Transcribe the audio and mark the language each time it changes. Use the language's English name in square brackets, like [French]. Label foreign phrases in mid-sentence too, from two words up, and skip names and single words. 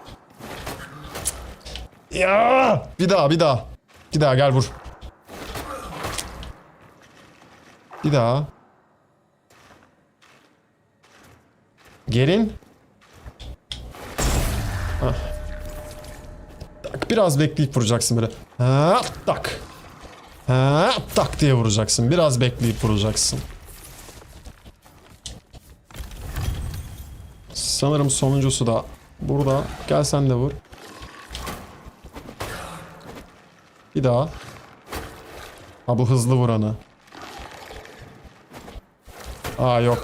[Turkish] Ya! Bir daha. Bir daha gel vur. Bir daha. Gerin. Hah. Tak, biraz bekleyip vuracaksın böyle. Ha, tak. Ha, tak diye vuracaksın. Biraz bekleyip vuracaksın. Sanırım sonuncusu da burada. Gel sen de vur. Bir daha. Ha bu hızlı vuranı. Aa yok.